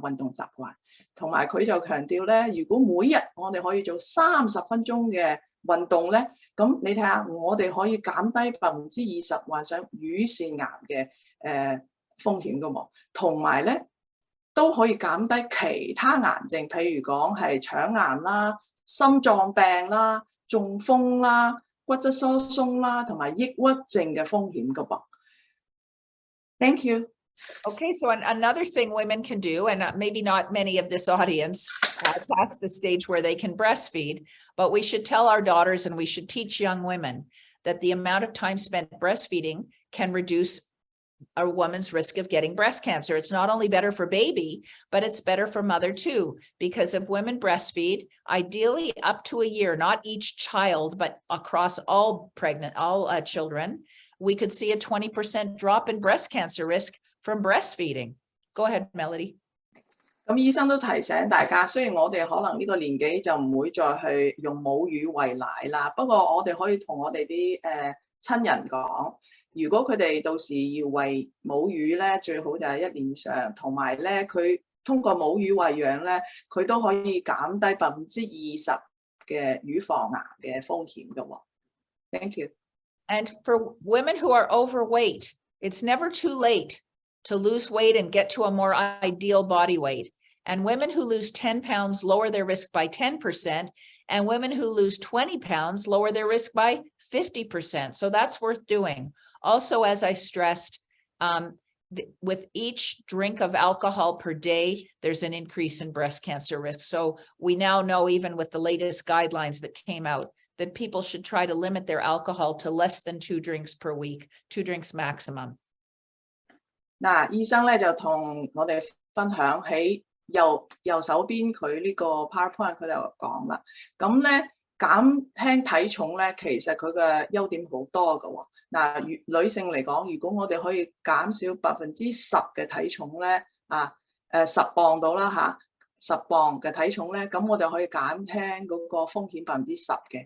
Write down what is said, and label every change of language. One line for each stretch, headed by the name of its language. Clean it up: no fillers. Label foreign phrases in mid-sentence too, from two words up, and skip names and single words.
Cantonese: 運動習慣，同埋佢就強調咧，如果每日我哋可以做30分鐘嘅運動咧，咁你睇下，我哋可以減低20%患上乳腺癌嘅風險噶喎，同埋咧都可以減低其他癌症，譬如講係腸癌啦、心臟病啦、中風啦、骨質疏鬆啦，同埋抑鬱症嘅風險噶噃。
English: Thank you. Okay, so another thing women can do, and maybe not many of this audience past the stage where they can breastfeed, but we should tell our daughters and we should teach young women that the amount of time spent breastfeeding can reduce a woman's risk of getting breast cancer. It's not only better for baby, but it's better for mother too, because if women breastfeed, ideally up to a year, not each child, but across all children, we could see a 20% drop in breast cancer risk from breastfeeding. Go ahead, Melody.
Cantonese: 咁醫生都提醒大家，雖然我哋可能呢個年紀就唔會再去用母乳餵奶啦，不過我哋可以同我哋啲親人講，如果佢哋到時要餵母乳咧，最好就係1年以上，同埋咧佢通過母乳餵養咧，佢都可以減低20%嘅乳房癌嘅風險嘅喎。
English: Thank you. And for women who are overweight, it's never too late to lose weight and get to a more ideal body weight. And women who lose 10 pounds lower their risk by 10%, and women who lose 20 pounds lower their risk by 50%. So that's worth doing. Also, as I stressed, with each drink of alcohol per day, there's an increase in breast cancer risk. So we now know, even with the latest guidelines that came out, that people should try to limit their alcohol to less than 2 drinks per week, 2 drinks maximum.
Cantonese: 嗱，醫生咧就同我哋分享喺右手邊佢呢個 PowerPoint 佢就講啦，咁咧減輕體重咧，其實佢嘅優點好多㗎喎。嗱，女性嚟講，如果我哋可以減少10%嘅體重咧，10磅到啦嚇，10磅嘅體重咧，咁我哋可以減輕嗰個風險10%嘅。